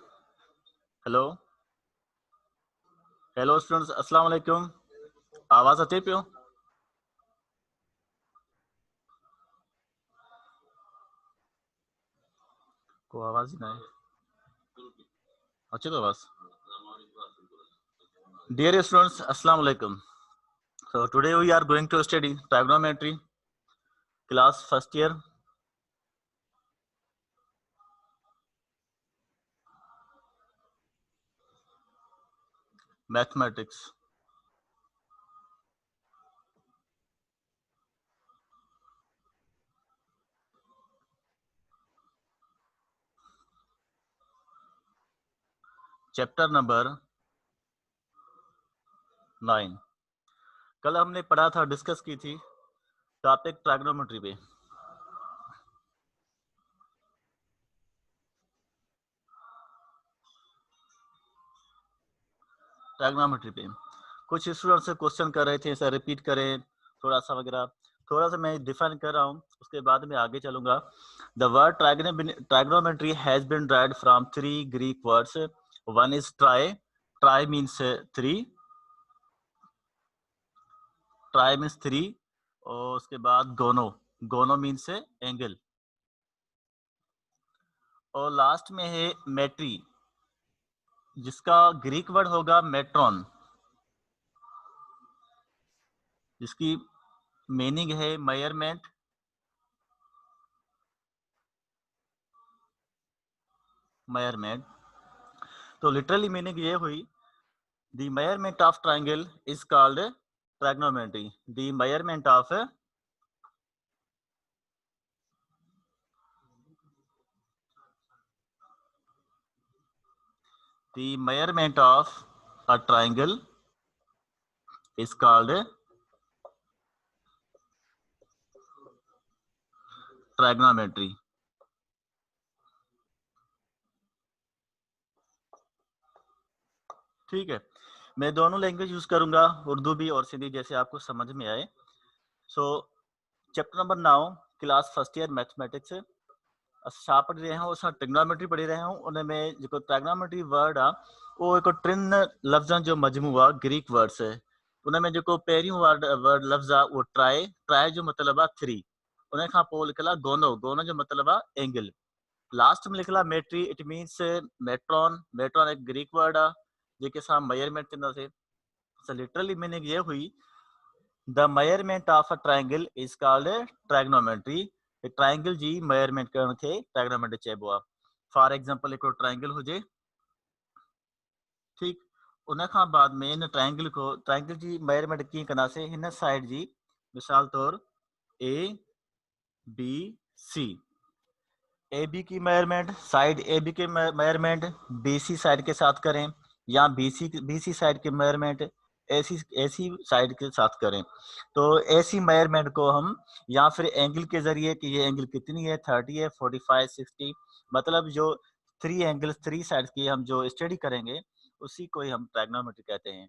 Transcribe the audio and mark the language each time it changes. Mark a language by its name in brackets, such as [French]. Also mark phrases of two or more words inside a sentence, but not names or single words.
[English] hello hello students, [Arabic] السلام عليكم. [Sindhi] आवाज अच्छी पियो? को आवाज ही ना है. [Urdu] اچھی تو آواز. [English] Dear students, [Arabic] السلام عليكم. [English] So today we are going to study trigonometry, class first year. Mathematics. chapter number 9. [Urdu] کل ہم نے پڑھا تھا، ڈسکس کی تھی [English] topic trigonometry [Urdu] पे. ٹرائیگونومیٹری پہ کچھ سٹوڈنٹ سے کوئسچن کر رہے تھے، سر ریپیٹ کریں تھوڑا سا وغیرہ. تھوڑا سا میں ڈیفائن کر رہا ہوں، اس کے بعد میں آگے چلوں گا. [English] the word trigonometry has been derived from 3 Greek words. one is tri. tri means 3. tri means 3. [Urdu] اور اس کے بعد گونو۔ گونو [English] means angle. [Urdu] اور لاسٹ میں ہے میٹری، جس کا [English] Greek word [Urdu] ہوگا میٹرون، جس کی میننگ ہے میژرمنٹ. میژرمنٹ تو [English] literally meaning [Urdu] یہ ہوئی, [English] the measurement of triangle is called trigonometry. the measurement of a triangle is called trigonometry. [Urdu] ٹھیک ہے، میں دونوں لینگویج یوز کروں گا، اردو بھی اور سندھی، جیسے آپ کو سمجھ میں آئے. [English] so chapter number 9, class first year mathematics. [Sindhi] छा पढ़ी रहिया आहियूं असां? ट्रिग्नोमेट्री पढ़ी रहिया आहियूं. उन में जेको ट्राइगोनोमेट्री वर्ड आहे उहो हिकु 3 लफ़्ज़नि जो मजमू आहे, [English] Greek words. [Sindhi] उन में जेको पहिरियों वर्ड लफ़्ज़ आहे उहो ट्राई. ट्राई जो मतिलबु आहे 3. उन खां पोइ लिखियलु आहे गोनो. गोनो जो मतिलबु आहे एंगल. लास्ट में लिखियलु आहे मेट्री. [English] it means metron. [Sindhi] मेट्रॉन एक [English] Greek word [Sindhi] आहे जेके असां मेजरमेंट चवंदासीं. [English] so literally meaning [Urdu] یہ ہوئی, [English] the measurement of a triangle is called trigonometry. [Sindhi] ट्रायंगल जी मेजरमेंट करण खे ट्राइगोनोमेट्री चइबो आहे. [English] for example [Sindhi] हिकिड़ो ट्रायंगल हुजे, ठीक. उन खां बाद में इन ट्रायंगल जी मेजरमेंट कीअं कंदासीं? हिन साइड जी, मिसाल तौर ए बी सी. [Urdu] اے بی کی میژرمنٹ، سائیڈ اے بی کے میژرمنٹ بی سی سائیڈ کے ساتھ کریں، یا بی سی سائیڈ کی میژرمنٹ ایسی سائیڈ کے ساتھ کریں. تو ایسی میژرمنٹ کو ہم، یا پھر اینگل کے ذریعے کہ یہ اینگل کتنی ہے، 30 ہے، 45، 60، مطلب جو 3 اینگل 3 سائیڈ کی ہم جو سٹڈی کریں گے اسی کو ہی ہم ٹرائیگونومیٹری کہتے ہیں.